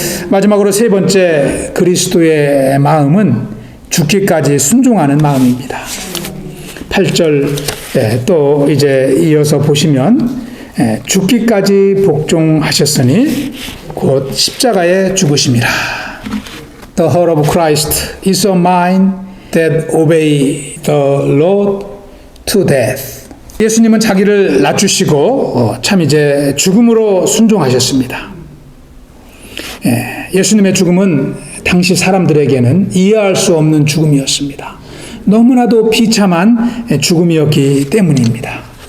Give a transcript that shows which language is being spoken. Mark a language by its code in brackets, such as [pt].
[ko] 마지막으로 세 번째 그리스도의 마음은 죽기까지 순종하는 마음입니다. 8절 또 이제 이어서 보시면 죽기까지 복종하셨으니 곧 십자가에 죽으심이라. [en] The heart of Christ is a mind that obey the Lord to death. [ko] 예수님은 자기를 낮추시고 참 이제 죽음으로 순종하셨습니다. 예수님의 죽음은 당시 사람들에게는 이해할 수 없는 죽음이었습니다. 너무나도 비참한 죽음이었기 때문입니다.